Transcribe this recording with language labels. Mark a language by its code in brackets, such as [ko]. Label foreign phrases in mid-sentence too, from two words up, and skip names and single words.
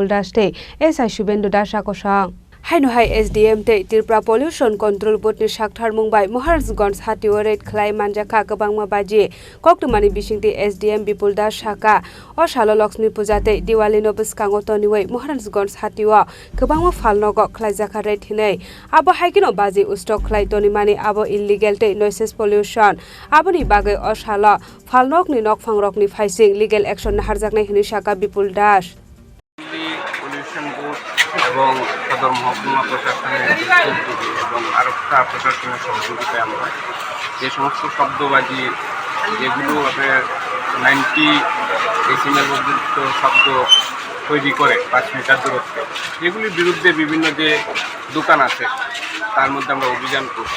[trp] Das te SI Shubendu Das Khorang Haino hai SDM te Tripura Pollution Control Board ni Saktharmungbai Maharajganj Hatio Red Khlai manjaka kabangma baji koktumani bisingti SDM Bipul Das Shaka Osalo Lakshmi Puja te Diwali no biskango toniwei Maharajganj Hatio kabangma falnogo Khlai jaka red hinei abo haikino baji ustok Khlai tonimani abo illegal te [en] noise pollution [trp] aboni bagai osalo falnok ni nokphang rokni faising [en] legal action [trp] naharjaknai hini Shaka Bipul Das [bn] পলিউশন বোর্ড এবং সদর মহকুমা প্রশাসনের এবং আরক্ষা প্রশাসনের সহযোগিতায় আমরা যে সমস্ত শব্দবাজি যেগুলো আপনার 90 ডেসিমেল পর্যন্ত শব্দ তৈরি করে 5 মিটার দূরত্বে যেগুলির বিরুদ্ধে বিভিন্ন যে দোকান আছে তার মধ্যে আমরা অভিযান করছি।